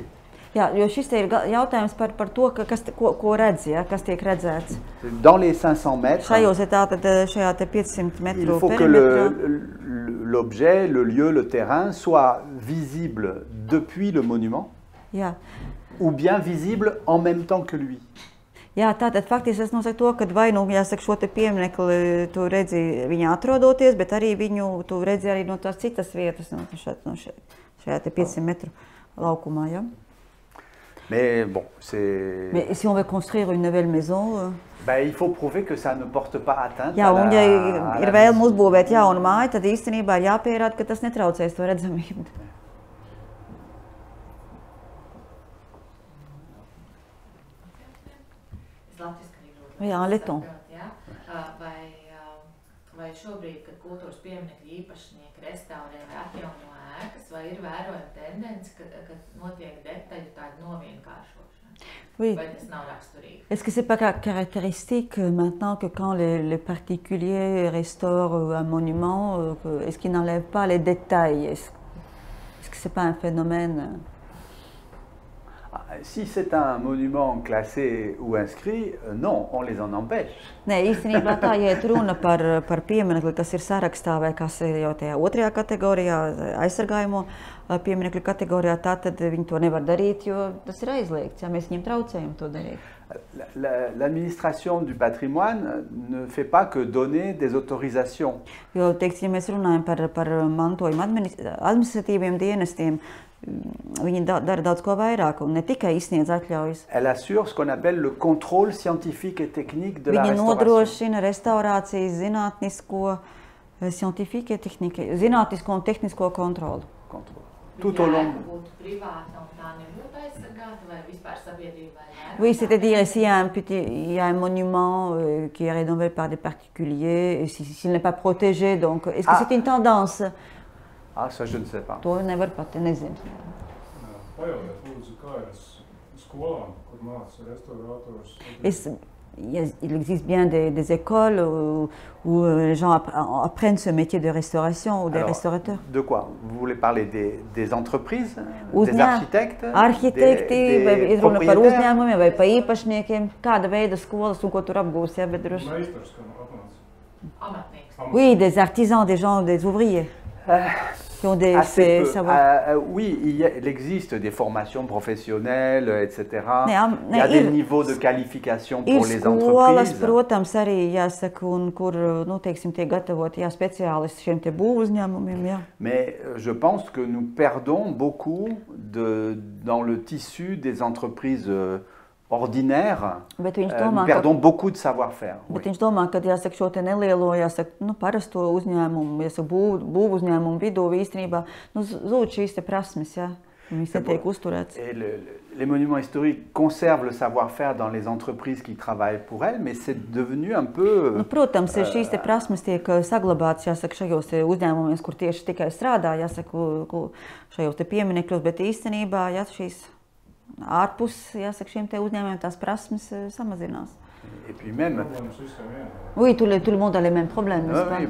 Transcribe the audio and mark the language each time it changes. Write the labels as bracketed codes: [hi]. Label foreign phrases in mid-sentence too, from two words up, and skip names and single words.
[lv] Jā, jo šis te ir jautājums par to, ko redz, ja, kas tiek redzēts. [fr] Dans les 500 mètres, [lv] Šajos ir tātad šajā te 500 metru [fr] il faut que l'objet, le lieu, le terrain soit visible depuis le monument, [lv] Jā. [fr] ou bien visible en même temps que lui. [lv] Jā, tātad faktiski tas nosaka to, ka vai nu, jāsaka, šo te pieminekli tu redzi viņā atrodoties, bet arī viņu tu redzi arī no tās citas vietas, šajā te 500 metru laukumā, ja. [fr] Mais bon, c'est... Mais si on veut construire une nouvelle maison... il faut prouver que ça ne porte pas atteinte [lv] Jā, un ja ir vēlme uzbūvēt jaunu māju, tad īstenībā jāpierāda, ka tas netraucēs to redzamību. Jā, Leton. Vai šobrīd, kad kultūras pieminekļu īpašnieki restaurē vai atjauno ēkas, vai ir vērojama tendence, ka notiek detaļu tāda novienkāršošana? [fr] Oui. [lv] Vai tas nav raksturīgi? [fr] Est-ce que c'est pas caractéristique maintenant que quand les particuliers restaurent un monument, est-ce qu'ils n'enlèvent pas les détails? Est-ce que c'est pas un phénomène? Si c'est un monument classé ou inscrit, non, on les en empêche. [lv] Nē, īstenībā tā, ja ir runa par pieminekli, kas ir sarakstā vai kas ir jau tajā otrajā kategorijā, aizsargājumu pieminekļu kategorijā, tad viņi to nevar darīt, jo tas ir aizliegts, ja mēs viņiem traucējam to darīt. [fr] L'administration du patrimoine ne fait pas que donner des autorisations. [lv] Jo, teiksim, ja mēs runājam par mantojuma administratīviem dienestiem, viņi dara daudz ko vairāk un ne tikai izsniedz atļaujas. [fr] Elle assure ce qu'on appelle le contrôle scientifique et technique de la [lv] Viņi [fr] restauration. [lv] nodrošina restaurācijas zinātnisko, [fr] scientifique et technique, [lv] zinātnisko un tehnisko kontroli. [fr] Tout au long. [lv] Būtu privāta un tā nebūtu aizsargāta vai vispār sabiedrībai? [fr] Oui, c'est-à-dire s'il y a un monument qui est rénové par des particuliers, et s'il n'est pas protégé, donc est-ce que c'est une tendance? Ah, ça je ne sais pas. [lv] To nevar pat nezinu. Pajautiet, lūdzu, kā ir skolām, kur māca restaurators? [fr] Il existe bien des écoles où les gens apprennent ce métier de restauration ou des restaurateurs. De quoi? Vous voulez parler des entreprises, des architectes, [lv] Arhitekti, vai [fr] des [lv] runa par [fr] propriétaires? [lv] uzņēmumiem vai par īpašniekiem, kāda veida skolas un ko tur apgūs, ja, bet droši. Meistars, kam apmāca. Amatnieks. [fr] Oui, des artisans, des gens, des ouvriers. Qui ont des savoirs. Oui, il existe des formations professionnelles, etc. Il y a des niveaux de qualification pour les entreprises. [lv] Protams, arī jāsaka, un kur, nu, teiksim, tiek gatavoti spécialistes šiem te būvu uzņēmumiem, jā. [fr] Mais je pense que nous perdons beaucoup dans le tissu des entreprises ordinaires, nous perdons beaucoup de savoir-faire. [lv] Bet viņš domā, ka jāsaka šo te nelielo, jāsaka, nu, parasto uzņēmumu, jāsaka, būvu uzņēmumu vidū īstenībā, nu, zūd šīs te prasmes, jā. [fr] Et les monuments historiques conservent le savoir-faire dans les entreprises qui travaillent pour elles, mais c'est devenu un peu... [lv] Nu, protams, šīs te prasmes tiek saglabātas, jāsaka, šajos te uzņēmumos, kur tieši tikai strādā, jāsaka, šajos te pieminekļos, bet īstenībā, ja šīs ārpus, jāsaka, šiem te uzņēmumiem tās prasmes samazinās. [fr] Et puis même... Oui, tout le monde a les mêmes problèmes, n'est-ce pas?